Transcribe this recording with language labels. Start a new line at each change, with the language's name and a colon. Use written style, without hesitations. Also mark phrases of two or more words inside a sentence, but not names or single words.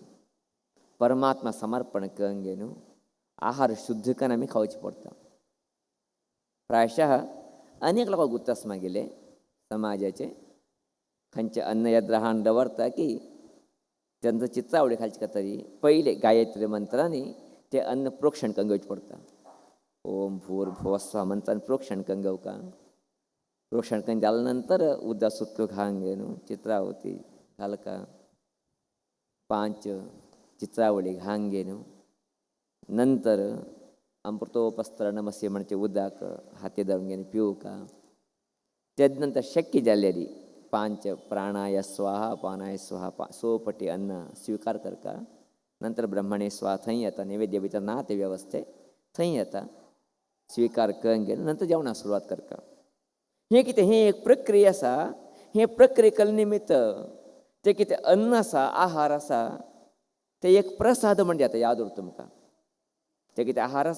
Konkani: परमात्मा समर्पण करूंक घे न्हू आहार शुद्ध करून आमी खावचे पडटा प्रायशः अनेक लोक गुत्त आसा मागेले समाजाचे खंयचे अन्न येद्रा हाडून दवरता की तेंचो चित्रावळी घालचे तरी पयले गायत्री मंत्रांनी ते अन्न प्रोक्षण करून घेवचें पडटा
Sanskrit: ओम भूर्भुवः स्वः
Konkani: मंत्रान प्रोक्षण करून घेवका प्रोक्षण करून जाले नंतर उदक सुटलो घालूंक घे न्हू चित्रावती घालका 5 चित्रावळी घालूंक घे न्हू नंतर अमृतोपस्त्र नमस्ते म्हणचे उदक हाती धरून घेवन पिवका तेज नंतर शक्य जाल्यारी 5
Sanskrit: प्राणाय स्वाहा पानाय स्वाहा
Konkani: सोपटी अन्न स्वीकार करका नंतर
Sanskrit: ब्रह्मणे स्वाहा
Konkani: थंय येता नैवेद्य भितर ना ते व्यवस्थे थंय येता स्वीकार करून घेवन नंतर जेवणाक सुरवात करता हें कितें हें एक प्रक्रिया आसा हे प्रक्रिये केले निमित्त तें कितें अन्न आसा आहार आसा ते एक प्रसाद म्हणजे येता याद उरता तुमकां ते कितें आहार आसा